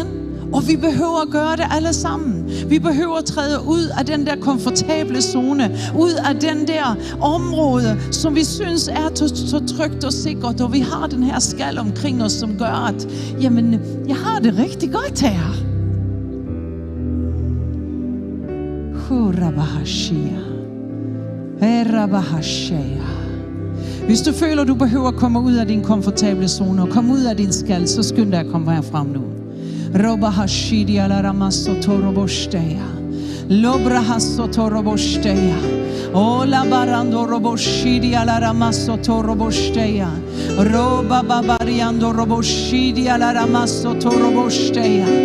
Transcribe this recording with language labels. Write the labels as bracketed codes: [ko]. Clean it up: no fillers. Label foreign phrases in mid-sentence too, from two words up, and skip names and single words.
[da] Og vi behøver at gøre det alle sammen. Vi behøver at træde ud af den der komfortable zone, ud af den der område, som vi synes er så trygt og sikkert, og vi har den her skal omkring os, som gør, at jamen, jeg har det rigtig godt her. Hvis du føler, du behøver at komme ud af din komfortable zone og komme ud af din skal, så skynd dig at komme herfrem nu. Roba hashidi ala ramasso torobosteya. Lobra hasso torobosteya. Ola barando roboshidi ala ramasso torobosteya. Roba babariando roboshidi ala ramasso torobosteya.